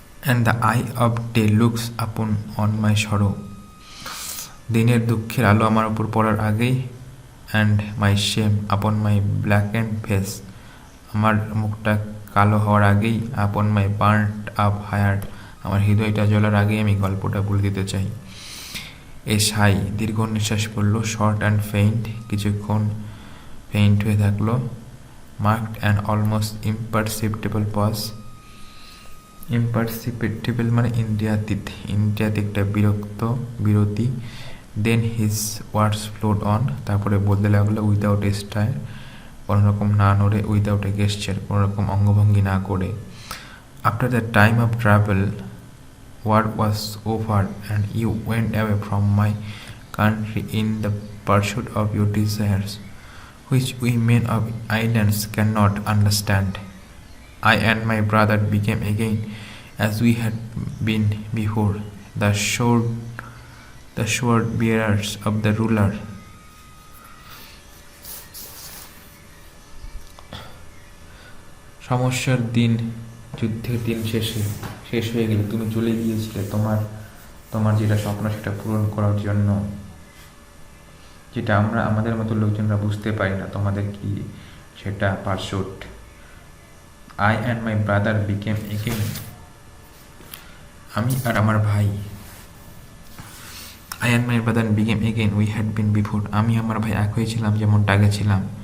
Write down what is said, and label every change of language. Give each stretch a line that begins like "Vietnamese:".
English: And the eye of day looks upon on my sorrow.
Bangla: দিনের দুঃখের আলো আমার উপর পড়ার আগেই,
English: and my shame upon my blackened face,
Bangla: আমার মুখটা কালো হওয়ার আগেই,
English: upon my burnt up heart,
Bangla: আমার হৃদয়টা জ্বলার আগেই আমি গল্পটা বলে দিতে চাই। এ সাই দীর্ঘ নিঃশ্বাস পড়লো,
English: short and faint,
Bangla: কিছুক্ষণ ফেইন্ট হয়ে থাকলো।
English: Marked and almost imperceptible pause.
Bangla: ইম্পারসেপ্টেবল মানে ইন্দ্রিয়াতীত একটা বিরতি।
English: then his words flowed on,
Bangla: তারপরে বলতে লাগলো
English: without a style,
Bangla: কোনোরকম না নড়ে,
English: without a gesture,
Bangla: কোনোরকম অঙ্গভঙ্গি না করে।
English: After the time of travel war was over and you went away from my country in the pursuit of your desires, which we men of islands cannot understand. I and my brother became again as we had been before, the sword bearers of the ruler.
Bangla: সমস্যার দিন, যুদ্ধের দিন শেষ হয়ে গেলে তুমি চলে গিয়েছিলে তোমার যেটা স্বপ্ন সেটা পূরণ করার জন্য, যেটা আমরা আমাদের মতো লোকজনরা বুঝতে পারি না তোমাদের কি সেটা pursuit.
English: I and my brother became again,
Bangla: আমি আর আমার ভাই।
English: I and my brother became again we had been before,
Bangla: আমি আমার ভাই এক হয়েছিলাম যেমনটা আগে ছিলাম।